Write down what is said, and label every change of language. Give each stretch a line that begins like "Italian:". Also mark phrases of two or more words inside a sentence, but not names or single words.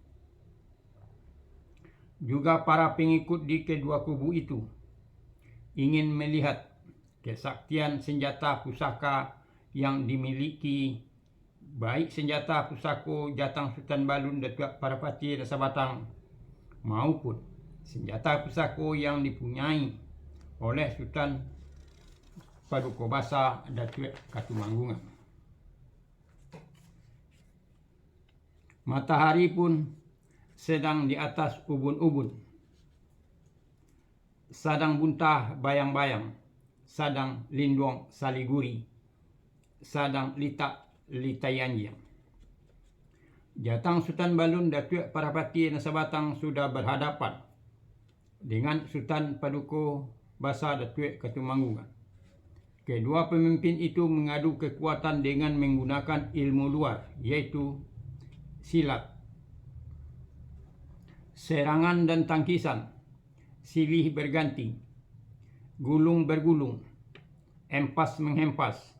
Indonesian: Juga para pengikut di kedua kubu itu ingin melihat kesaktian senjata pusaka yang dimiliki, baik senjata pusaka Jatang Sultan Balun Datuk Parapati Rasa Batang maupun senjata pusaka yang dipunyai oleh Sultan Paduka Basa Datuk Katumanggungan. Matahari pun sedang di atas ubun-ubun,
Minangkabau: sadang buntah bayang-bayang, sadang linduang saliguri, sadang litak litayanjang.
Indonesian: Jatang Sultan Balun Datuk Parapati Rasa Batang sudah berhadapan dengan Sultan Paduka Basa Datuk Katumanggungan. Kedua pemimpin itu mengadu kekuatan dengan menggunakan ilmu luar, yaitu silat, serangan dan tangkisan, silih berganti, gulung bergulung, empas menghempas.